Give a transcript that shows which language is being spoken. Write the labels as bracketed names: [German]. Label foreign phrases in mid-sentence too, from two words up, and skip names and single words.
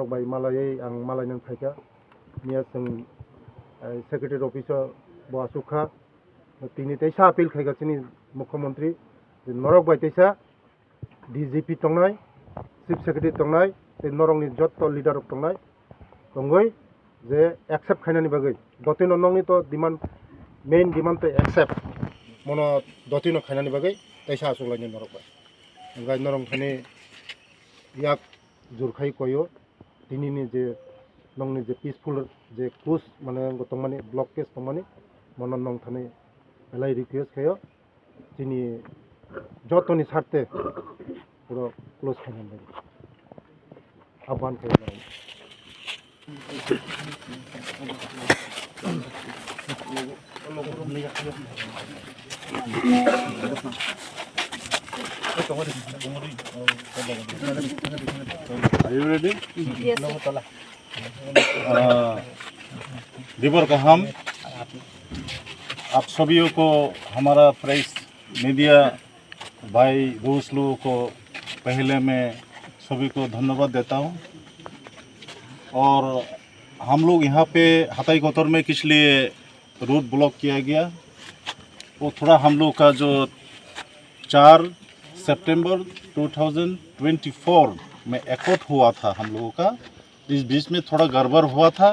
[Bodo] बाय मालायै आं मालायनो खायगा मिया जों [English] secretary officer [Bodo] बसुखा तिनी तैसा अपील खायगा चिनी मुख्यमंत्री नरक बाय तैसा डीजीपी तंनाय [English] chief secretary [Bodo] तंनाय ते नरंनि जत लिडार तंनाय दंगै जे एक्सेप्ट खायनानि बागै दतिनो नंनि तो [English] demand main demand [Bodo] तो एक्सेप्ट मनो दतिनो खायनानि बागै तैसा आसुलायनि नरक बाय गाय नरं थानि याक जुरखाय कयो दिनिनि जे नंनि जे पीसफुल जे क्लोज माने गतमानि [English] block case [Bodo] तमानि मन नंग थानि बेलाय रिक्वेस्ट खायो दिनि जतनि सारते पुरो क्लोज खायनानि आह्वान खायो [English] Are you ready? [Hindi] दिबर का हम आप सभी को हमारा [English] press media [Hindi] भाई दोस्त लोगों को पहले मैं सभी को धन्यवाद देता हूँ। और हम लोग यहाँ पे हताई कोतर में किस लिए [English] route block [Hindi] किया गया, वो थोड़ा हम लोग का जो 4 सितंबर 2024 में एकॉर्ड हुआ था हम लोगों का, इस बीच में थोड़ा गड़बड़ हुआ था।